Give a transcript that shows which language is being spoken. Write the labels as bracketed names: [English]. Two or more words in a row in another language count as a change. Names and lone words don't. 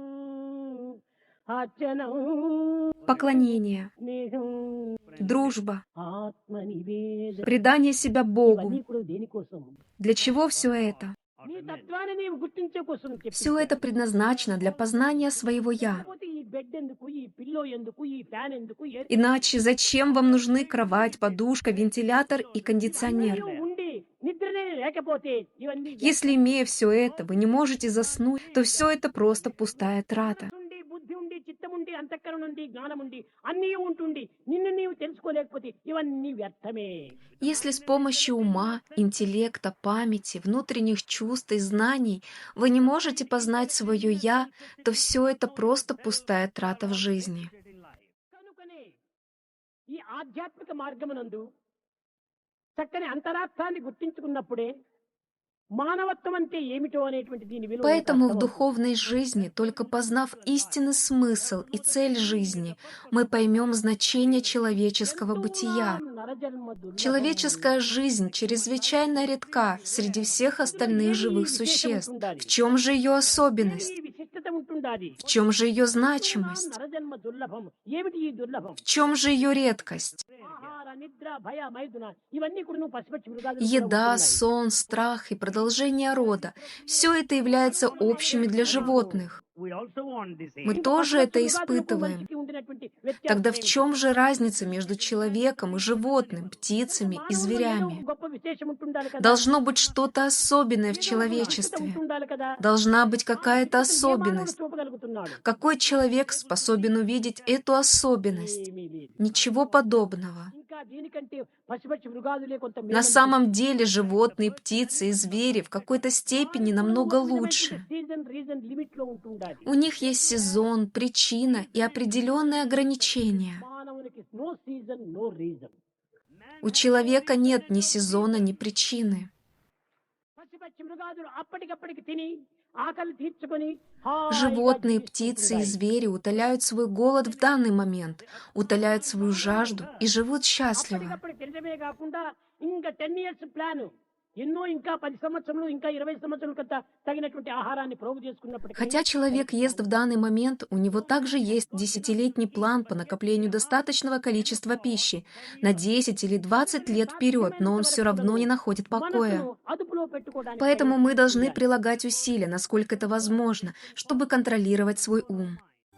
[Telugu] అర్చనం, [Russian] поклонение, [Telugu] స్నేహం, [Russian] дружба, [Telugu] ఆత్మనివేదన. [Russian] предание себя Богу. [Telugu] ఇవన్నీ కూడా దేనికోసం? [Russian] Для чего все это? [Telugu] నీ తత్వాన్ని నీవు గుర్తించే కోసం చెప్పి. [Russian] Все это предназначено для познания своего «Я». [Telugu] కాకపోతే ఈ బెడ్ ఎందుకు, ఈ పిల్లో ఎందుకు, ఈ ఫ్యాన్ ఎందుకు, ఎయిర్ [Russian] Иначе зачем вам нужны кровать, подушка, вентилятор и кондиционер? [Telugu] ఇవన్నీ ఉండి నిద్రనే లేకపోతే ఇవన్నీ [Russian] Если, имея все это, вы не можете заснуть, то все это просто пустая трата. [Telugu] ఉండి బుద్ధి ఉండి చిత్తం ఉండి అంతఃకరణ ఉండి జ్ఞానం ఉండి అన్నీ ఉంటుండి నిన్ను నీవు తెలుసుకోలేకపోతే ఇవన్నీ వ్యర్థమే. [Russian] Если с помощью ума, интеллекта, памяти, внутренних чувств и знаний вы не можете познать свое «я», то все это просто пустая трата в жизни. [Telugu] కనుకనే ఈ ఆధ్యాత్మిక మార్గమునందు చక్కని అంతరార్థాన్ని గుర్తించుకున్నప్పుడే మానవత్వం అంటే ఏమిటో అనేటువంటి దీని విలువ మనకు [Russian] Поэтому в [Telugu] అర్థమవుతుంది. [Russian] духовной жизни, только познав истинный смысл и цель жизни, мы поймем значение человеческого бытия. [Telugu] నరజన్మ దుర్లభం. [Russian] Человеческая жизнь чрезвычайно редка среди всех остальных живых существ. В чем же ее особенность? [Telugu] ఈ విశిష్టత ఉంటుండాలి. [Russian] В чем же ее значимость? [Telugu] నరజన్మ దుర్లభం. ఏమిటి ఈ దుర్లభం? [Russian] В чем же ее редкость? [Telugu] ఆహార నిద్ర భయ మైదున ఇవన్నీ కూడా నువ్వు పసిపచ్చి మృగాదులు కూడా [Russian] Еда, [Telugu] ఉంటున్నాయి. [Russian] сон, страх и продолжение рода – все это является общими для животных. Мы [Telugu] ఇంకా [Russian] тоже [Telugu] పసిపచ్చి [Russian] это [Telugu] మృగాదులకు [Russian] испытываем. [Telugu] మనిషికి ఉండినటువంటి వ్యత్యాసం [Russian] Тогда в [Telugu] ఏమిటి? [Russian] чем же разница между человеком и животным, птицами и [Telugu] మానవుల్లో ఏదో [Russian] зверями? [Telugu] గొప్ప విశేషం ఉంటుండాలి కదా. [Russian] Должно быть что-то особенное в [Telugu] ఏదో ఒక విశిష్టత [Russian] человечестве. [Telugu] ఉంటుండాలి కదా. [Russian] Должна быть какая-то [Telugu] ఏ మానవుడు [Russian] особенность. [Telugu] చూపగలుగుతున్నాడు? [Russian] Какой человек способен увидеть эту особенность? [Telugu] ఏమీ లేదు. [Russian] Ничего подобного. [Telugu] ఇంకా దీనికంటే పసిపచ్చి మృగాదులే కొంత [Russian] На [Telugu] మేలనిపిస్తుంది. [Russian] самом деле животные, птицы и звери в какой-то степени намного лучше. [English] season reason limit [Telugu] లో ఉంటుండాలి. [Russian] У них есть сезон, причина и определенные ограничения. [Telugu] మానవునికి [English] no season no reason. [Russian] У человека нет ни сезона, ни причины. [Telugu] పసిపచ్చి మృగాదులు అప్పటికప్పటికి తిని ఆకలి తీర్చుకొని హాయిగా [Russian] Животные, птицы и [Telugu] జీవిస్తుంటాయి. [Russian] звери утоляют свой голод в данный момент, утоляют свою жажду и живут счастливо. [Telugu] అప్పటికప్పుడు తినడమే కాకుండా ఇంకా 10 [English] years plan [Telugu] ఎన్నో ఇంకా 10 సంవత్సరాలు ఇంకా 20 సంవత్సరాల కంత తగినటువంటి ఆహారాన్ని ప్రోగు చేసుకున్నప్పటికీ [Russian] Хотя человек ест в данный момент, у него также есть десятилетний план по накоплению достаточного количества пищи на 10 или 20 лет вперед, но он все равно не находит покоя. [Telugu] మనసును అదుపులో పెట్టుకోవడానికి [Russian] Поэтому мы должны [Telugu] ప్రయత్నం చేయాలి. [Russian] прилагать усилия, насколько это возможно, чтобы контролировать свой ум.